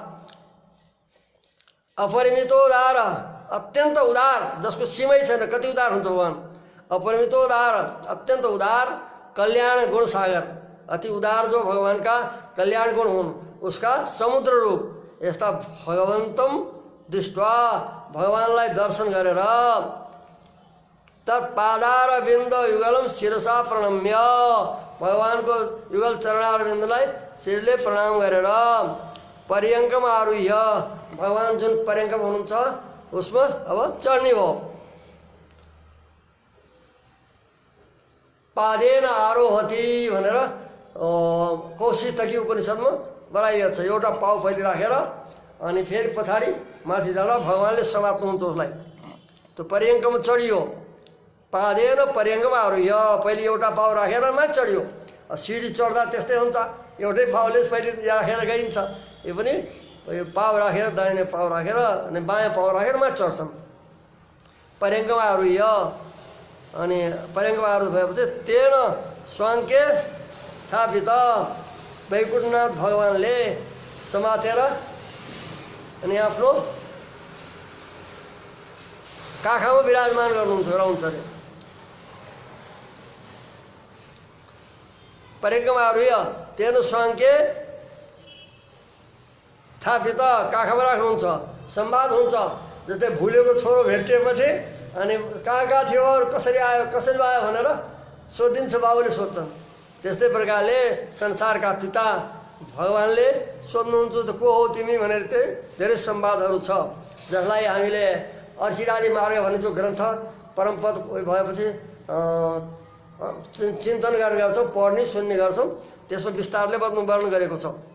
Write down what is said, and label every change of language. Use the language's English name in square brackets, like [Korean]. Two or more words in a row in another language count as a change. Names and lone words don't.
[Nepali] अपरिमितोदार, अत्यन्त उदार, जसको सीमै छैन, कति उदार हुन्छ भगवान। अपरिमितोदार, अत्यन्त उदार, कल्याण गुण सागर, अति उदार जो भगवानका कल्याण गुण हुन्, उसका समुद्र रूप यस्ता [Sanskrit] भगवन्तम दृष्ट्वा, [Nepali] भगवानलाई दर्शन गरेर [Sanskrit] तत्पादार बिन्द युगलम शिरसा प्रणम्य, [Nepali] भगवानको युगल चरणार बिन्दुलाई शिरले प्रणाम गरेर पर्यङ्कमा आरुह्य, भगवान जुन पर्यङ्कम हुनुहुन्छ उसमा अब चढ्ने भयो। [Sanskrit] पादेन आरोहति [Nepali] भनेर कौशितकी उपनिषदमा बनाइएको छ, एउटा पाउ पहिले राखेर अनि फेरि पछाडि माथि जाँदा भगवानले समात्नुहुन्छ उसलाई, त्यो पर्यङ्कमा चढियो। [Sanskrit] पादेन पर्यङ्कमा आरुह्य, [Nepali] पहिले एउटा पाउ राखेर माथि चढियो। सिडी चढ्दा त्यस्तै हुन्छ, एउटै पाउले पहिले राखेर गइन्छ, यो पनि पाउ राखेर दाहिने पाउ राखेर अनि बायाँ पाउ राखेर माथि चढ्छन्। पर्यङ्कमा आरुह्य, अनि पर्यङ्कमा आरुह्य भएपछि [Sanskrit] तेन स्वाङ्के स्थापित, [Nepali] वैकुण्ठनाथ भगवानले समातेर अनि आफ्नो काखमा विराजमान गर्नुहुन्छ रहन्छ अरे। परिक्रमाहरू [Sanskrit] तेन स्वाङ्के थापित [Nepali] काखमा राख्नुहुन्छ। संवाद हुन्छ, जस्तै भुलेको छोरो भेटिएपछि अनि कहाँ थियो अरू कसरी आयो भनेर सोधिन्छ, बाबुले सोध्छन्। त्यस्तै प्रकारले संसारका पिता भगवानले सोध्नुहुन्छ त को हो तिमी भनेर चाहिँ धेरै संवादहरू छ, जसलाई हामीले अर्चिरादि मार्ग भन्ने जो ग्रन्थ परमपद भएपछि चिन्तन गर्ने गर्छौँ, पढ्ने सुन्ने गर्छौँ, त्यसमा विस्तारले वर्णन गरेको छ।